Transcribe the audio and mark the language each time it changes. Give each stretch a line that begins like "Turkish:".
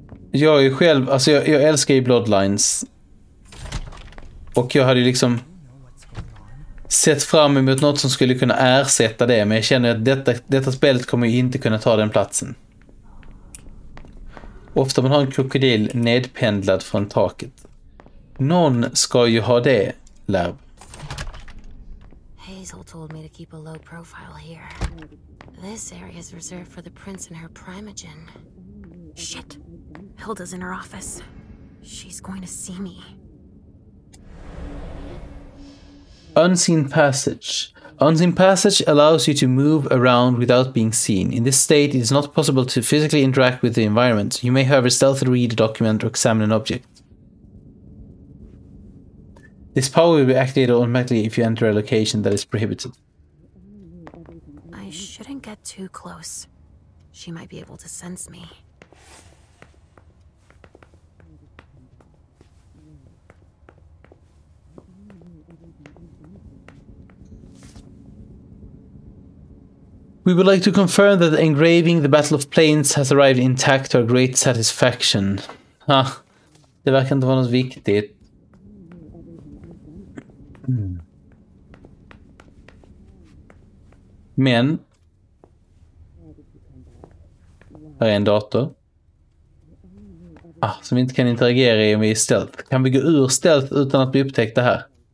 Swedish: Jag är ju själv, alltså jag älskar ju Bloodlines. Och jag hade ju liksom sett fram emot något som skulle kunna ersätta det, men jag känner att detta spelet kommer ju inte kunna ta den platsen. Ofta man har en krokodil nedpendlad från taket. Någon ska ju ha det, lärv.
English: Hazel told me to keep a low profile here. This area is reserved for the prince and her Primogen. Shit. Hilda's in her office. She's going to see me. Unseen passage. Unseen passage allows you to move around without being seen. In this state, it is not possible to physically interact with the environment. You may, however, stealthily read a document or examine an object. This power will be activated automatically if you enter a location that is prohibited. I shouldn't get too close. She might be able to sense me. We would like to confirm that the engraving The Battle of Plains has arrived intact to our great satisfaction.
Swedish: Det verkar inte vara något viktigt. Men här är en dator. Som vi inte kan interagera i om vi är stealth. Kan vi gå ur stealth utan att bli upptäckta här?